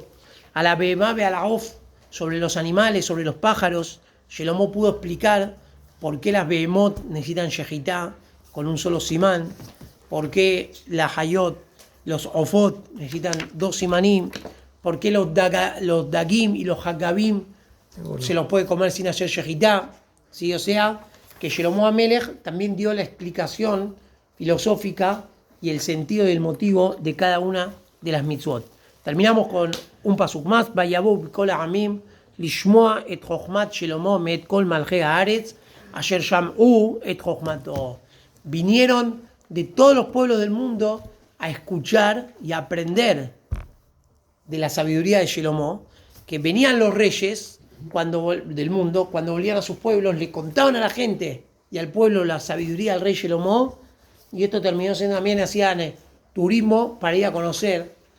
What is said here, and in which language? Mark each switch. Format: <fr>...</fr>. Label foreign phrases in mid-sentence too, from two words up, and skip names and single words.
<es>A la</es> <he>בהמה ועל העוף,</he> <es>sobre los animales, sobre los pájaros, Shlomo pudo explicar por qué las Behemot necesitan Shejitá con un solo simán, por qué las Hayot, los Ofot necesitan 2 simanim, por qué los Dagim y los Hagabim se los puede comer sin hacer Shejitá. ¿Sí? O sea, que Shlomo Amelech también dio la explicación filosófica y el sentido y el motivo de cada una de las mitzvot. Terminamos con un pasuk más.</es> <he>ויבאו בכל העמים לשמוע את חכמת שלמה מאת כל מלכי הארץ אשר שמעו את חכמתו.</he> <es>Vinieron de todos los pueblos del mundo a escuchar y a aprender de la sabiduría de Shlomo, que venían los reyes del mundo, cuando volvían a sus pueblos, le contaban a la gente y al pueblo la sabiduría del rey Shlomo, y esto terminó siendo también, hacían turismo para ir a conocer al rey Shlomo.</es>